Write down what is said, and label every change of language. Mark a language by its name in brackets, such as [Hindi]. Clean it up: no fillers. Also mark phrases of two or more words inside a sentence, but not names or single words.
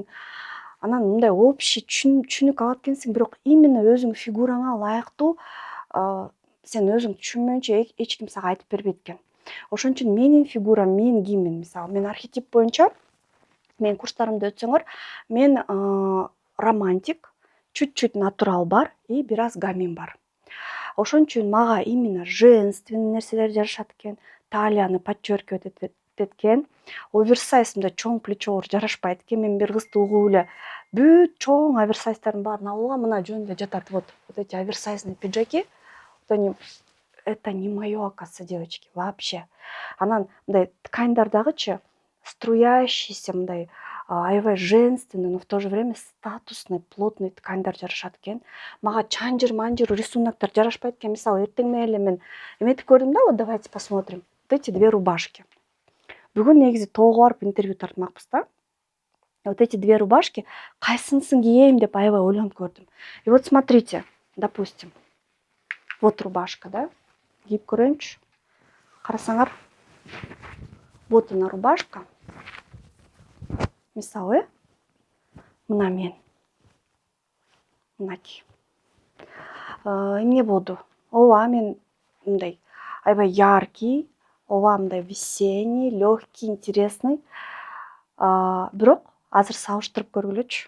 [Kyrgyz] Анан мындай общий түшүнүк алат экенсиң, бирок именно өзүң фигураңа ылайыктуу сен өзүң түшүнмөйүнчө эч ким сага айтып бербейт экен. Ошон үчүн менин фигурам, мен кийимим, мисалы, мен архетип боюнча, мен курстарымды өтсөңөр, мен романтик, чуть-чуть натурал бар и бир аз гамин бар. Ошон үчүн мага именно женственный нерселер жарашат экен, талияны подчеркивать эткен. Оверсайз мындай чоң плечолор жарашпайт экен. Мен бир кызды угуп эле бүт чоң оверсайздардын баарын алып алгам, мына жөнүндө жатат. [Russian] Вот эти оверсайзные пиджаки. Вот они, это не моё, оказывается, девочки, вообще. [Kyrgyz] Анан мындай тканьдардагычы струящийся мындай аябай женственный, [Russian] но в то же время статусный, плотный [Kyrgyz] тканьдар жарашат экен. Мага чанжыр-манжыр рисуноктор жарашпайт экен. Мисалы, эртең менен эле мен эметип көрдүм да, [Russian] вот давайте посмотрим. Вот эти две рубашки. [Kyrgyz] Бүгүн негизи тоого барып интервью тартмакпыз да. [Russian] Вот эти две рубашки [Kyrgyz] кайсынысын кийейм деп аябай ойлонуп көрдүм. [Russian] И вот смотрите, допустим, вот рубашка, да? [Kyrgyz] Кийип көрөйүнчү. Карасаңар, [Russian] вот она рубашка. [Kyrgyz] Мисалы, мына мен. Мынакей. Эмне болду? Ооба, мен мындай аябай яркий, ооба мындай [Russian] весенний, легкий, интересный. [Kyrgyz] Бирок азыр сабыштырып көргүлөчү.